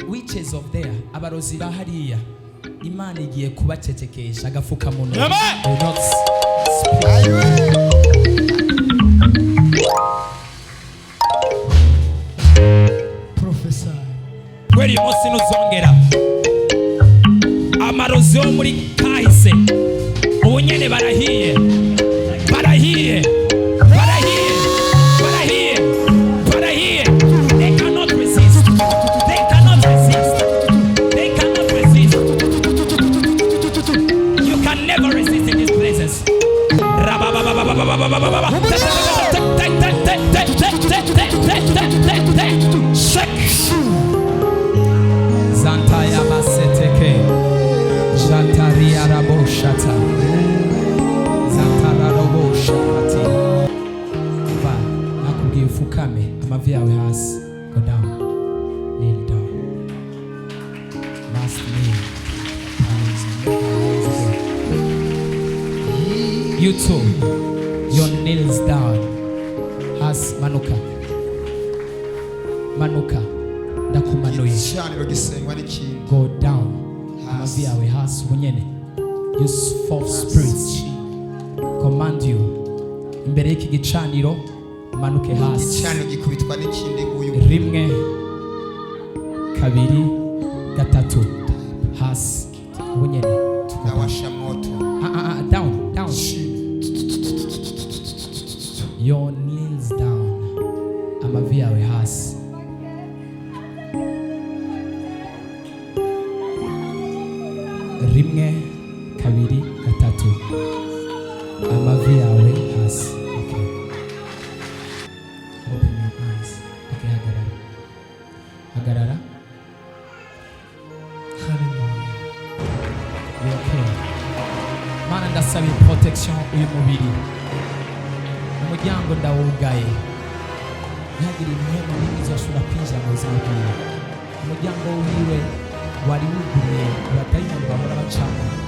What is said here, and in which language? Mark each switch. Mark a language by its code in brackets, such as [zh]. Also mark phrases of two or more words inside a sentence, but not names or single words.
[en] witches of there, [rn] abarozi bahariya, Imana igiye kubacecekesha agafuka mu ntoki. [en] Professor [rn] kweli umunsi ntuzongera amarozi yo muri kahise ubu nyene barahiye barahiye barahiye barahiye barahiye. [en] They cannot resist, they cannot resist, they cannot resist. You can never resist in these places. Zantaya baseteke Jantari Irabohora Zantara robo shakati. [rn] Va nakubwiye ufukame amavi yawe hasi. [en] Go down, kneel down, last kneel. You too, your kneels down. [rn] Has manuka manuka ndakumanuye. [en] Go down, [rn] amavi yawe hasi ubunyene. [en] You false spirits, command you [rn] imbere y'iki gicaniro manuke hasi. Rimwe kabiri gatatu hasi ubunyene. [en] Down, down. Your knees down, [rn] amavi yawe hasi. Rimwe kabiri gatatu amavi yawe hasi. [en] Okay. Open your eyes. [rn] Okay, hagarara. Hagarara. [en] Hallelujah. You okay? [rn] Mana ndasaba protection uyu mubiri. Umuryango ndawugaye. Ntihagire impemu n'imwe zoshobora kwinjira mu buzima bwiwe. Umuryango wiwe wari wuguruye abadayimoni bahora bacamo.